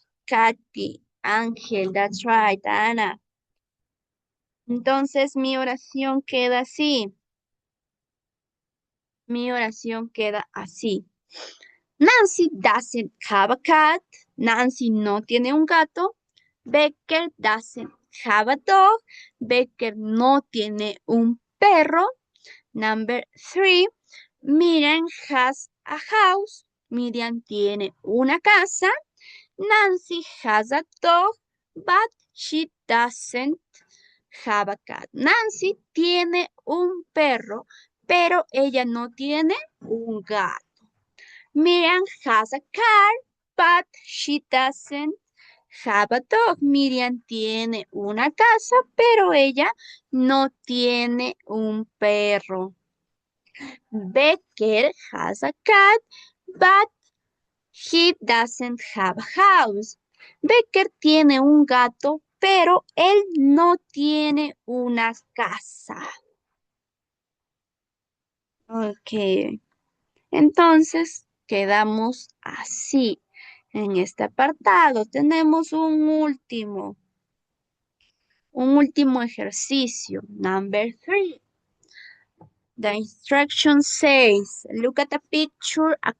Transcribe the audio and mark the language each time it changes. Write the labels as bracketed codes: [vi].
[en] Katy, Ángel, that's right, Ana. [es] Entonces mi oración queda así. Mi oración queda así. [en] Nancy doesn't have a cat. [es] Nancy no tiene un gato. [en] Becker doesn't have a dog. [es] Becker no tiene un perro. [en] Number three, Miriam has a house. [es] Miriam tiene una casa. [en] Nancy has a dog, but she doesn't have a cat. [es] Nancy tiene un perro, pero ella no tiene un gato. [en] Miriam has a car, but she doesn't have a dog. [es] Miriam tiene una casa, pero ella no tiene un perro. [en] Becker has a cat, but he doesn't have a house. [es] Becker tiene un gato, pero él no tiene una casa. Ok, entonces quedamos así. En este apartado tenemos un último ejercicio. [en] Number three. The instruction says, look at the pictures.